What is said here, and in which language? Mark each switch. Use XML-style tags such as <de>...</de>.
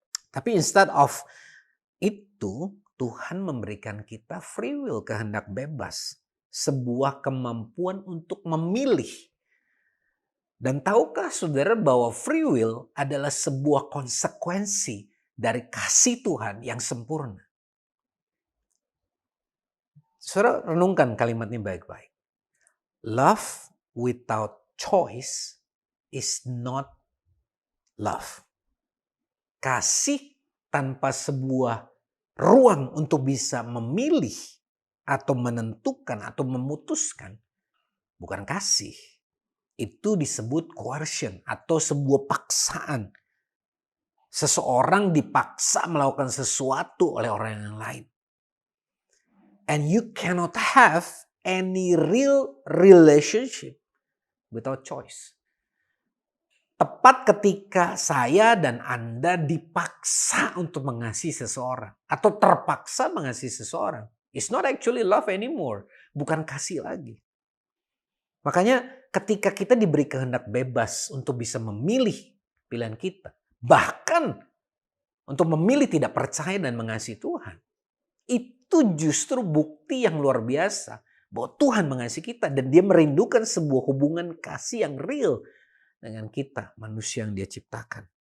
<id>Tapi</id> <en>instead of</en> <id>itu, Tuhan memberikan kita free will, kehendak bebas. Sebuah kemampuan untuk memilih Dan tahukah saudara bahwa free will adalah sebuah konsekuensi dari kasih Tuhan yang sempurna? Saudara renungkan kalimat ini baik-baik.</id> <en>Love without choice is not love.</en> <id>Kasih tanpa sebuah ruang untuk bisa memilih atau menentukan atau memutuskan bukan kasih. Itu disebut coercion atau sebuah paksaan. Seseorang dipaksa melakukan sesuatu oleh orang yang lain.</id> <en>And you cannot have any real relationship without choice.</en> <id>Tepat ketika saya dan Anda dipaksa untuk mengasihi seseorang atau terpaksa mengasihi seseorang.</id> <en>It's not actually love anymore.</en> <id>Bukan kasih lagi. Makanya ketika kita diberi kehendak bebas untuk bisa memilih pilihan kita. Bahkan untuk memilih tidak percaya dan mengasihi Tuhan. Itu justru bukti yang luar biasa. Bahwa Tuhan mengasihi kita dan dia merindukan sebuah hubungan kasih yang real dengan kita, manusia yang dia ciptakan.</id>